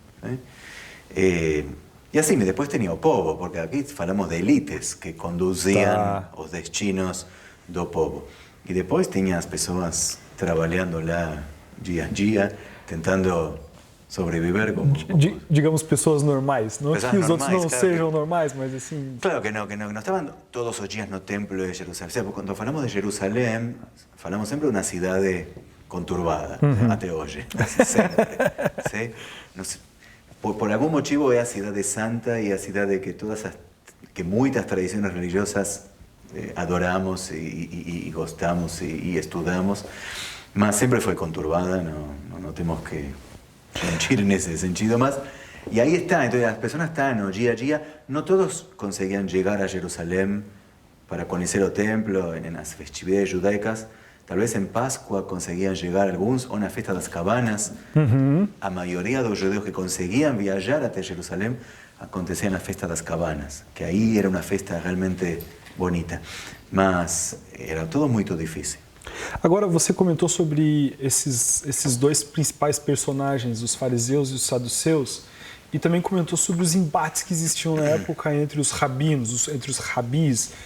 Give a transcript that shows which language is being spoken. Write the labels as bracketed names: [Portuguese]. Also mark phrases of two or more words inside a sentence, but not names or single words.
[Portuguese] E assim, depois tinha o povo, porque aqui falamos de elites que conduziam os destinos do povo. E depois tinha as pessoas trabalhando lá dia a dia, tentando sobreviver como... Digamos, pessoas normais. Não Pessoas que os normais, outros não claro sejam normais, mas assim... [Spanish] Claro que no estaban todos los días [Portuguese] no templo [Spanish] de Jerusalén. O sea, cuando hablamos de Jerusalén, hablamos siempre de una ciudad conturbada, [Portuguese] até hoje, [Spanish] siempre. ¿Sí? No sé, por algún motivo es la ciudad de santa y la ciudad de que muchas tradiciones religiosas adoramos y gostamos y estudiamos, mas siempre fue conturbada, no tenemos que mentir en ese sentido más. Y ahí está, entonces las personas están, ¿no? Día a día, no todos conseguían llegar a Jerusalén para conocer el templo en las festividades judaicas. Tal vez en Pascua conseguían llegar algunos, o en la fiesta de las cabanas. A mayoría de los judíos que conseguían viajar hasta Jerusalén acontecía en la fiesta de las cabanas, que ahí era una fiesta realmente bonita, mas era todo [Portuguese] muito difícil. Agora, você comentou sobre esses dois principais personagens, os fariseus e os saduceus, e também comentou sobre os embates que existiam na época entre os rabinos, entre os rabis.